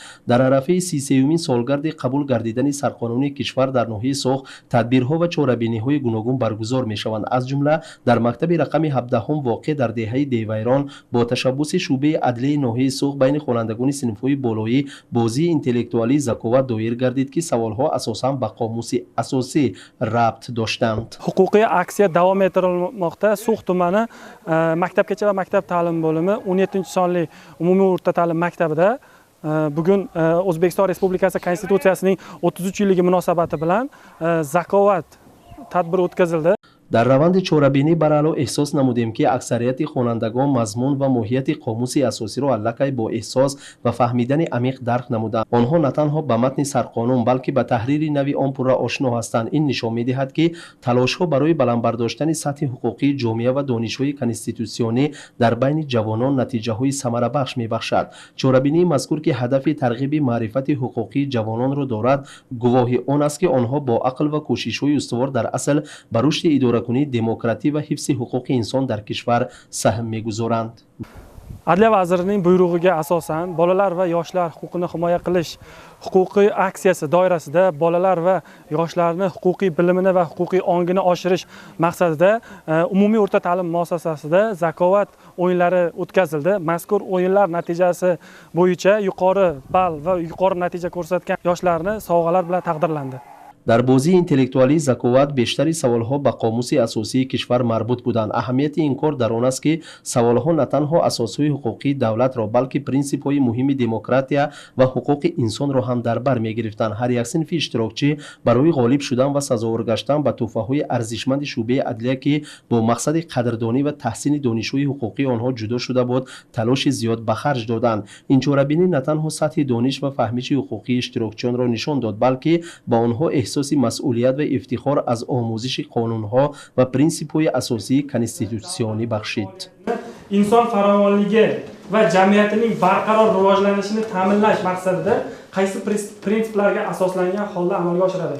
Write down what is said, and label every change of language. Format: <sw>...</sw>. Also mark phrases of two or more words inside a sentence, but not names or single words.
<tg>در عرفه 33مین سالگرد قبول گردیدن سرقانون کشور در ناحیه سوخ تدبیرها و چاره‌بینی‌های گوناگون برگزار می‌شوند. از جمله در مکتب رقم 17 واقع در دهه دیویران با تشبث شعبه عدلیه ناحیه سوخ بین خوانندگان صنف‌های بالایی بازی انتلکتوالی زکاوت دایر گردید که سوالها اساساً به قاموس اساسی ربط داشتند.</tg> <uz>Huquqiy aksiya davom ettirilmoqda. So'x tumani maktabgacha va maktab ta'lim bo'limi 17-sonli umumiy o'rta ta'lim maktabida bugun O'zbekiston Respublikasi Konstitutsiyasining 33-yilligi munosabati bilan zakovat tadbiri o'tkazildi.</uz> <tg>در روند چاره‌بینی بر علا احساس نمودیم که اکثریت خوانندگان مضمون و ماهیت قاموس اساسی را علکی با احساس و فهمیدن عمیق درک نمودند. آنها نه تنها به متن سرقانون بلکه به تحریر نوی آن پورا آشنا هستند. این نشان می‌دهد که تلاش‌ها برای بلند برداشتن سطح حقوقی جامعه و دانش‌های کنستیتوسیونی در بین جوانان نتیجه‌های ثمره بخش می‌بخشد. چاره‌بینی مذکور که هدف ترغیب معرفت حقوقی جوانان را دارد، گواهی آن است که آنها با عقل و کوشش‌های استوار در اصل بر رشد اداره دموکراتی و حفظ حقوق انسان در کشور سهم می‌گذارند.</tg> <uz>Adliya vazirining buyrug'iga asosan bolalar va yoshlar huquqini himoya qilish huquqiy aksiyasi doirasida bolalar va yoshlarni huquqiy bilimini va huquqiy ongini oshirish maqsadida umumiy o'rta ta'lim muassasasida zakovat o'yinlari o'tkazildi. Mazkur o'yinlar natijasi bo'yicha yuqori ball va yuqori natija ko'rsatgan yoshlarni sovg'alar bilan taqdirlandi.</uz> <tg>در بازی انتلکتوالی زکاوت بیشتری سوالها به قاموس اساسی کشور مربوط بودند. اهمیت این کار در آن است که سوالها نه تنها اساسهای حقوقی دولت را بلکه پرینسیپ‌های مهم دموکراتیا و حقوق انسان را هم در بر می‌گرفتند. هر یک صنف اشتراکچی برای غالب شدن و سزاوار گشتن به تحفه‌های ارزشمند شعبه عدلیه که با مقصد قدردانی و تحسین دانش‌های حقوقی آنها جدا شده بود تلاش زیاد به خرج دادند. این چاره‌بینی نه تنها سطح دانش و فهمیش حقوقی اشتراکچیان را نشان داد بلکه با آنها احساس مسئولیت و افتخار از آموزش قانونها و پرینسیپ‌های اساسی کنستیتوسیونی بخشید.</tg> <uz>Inson farovonligi va jamiyatining barqaror rivojlanishini ta'minlash maqsadida qaysi prinsiplarga asoslangan holda amalga oshiradi?</uz>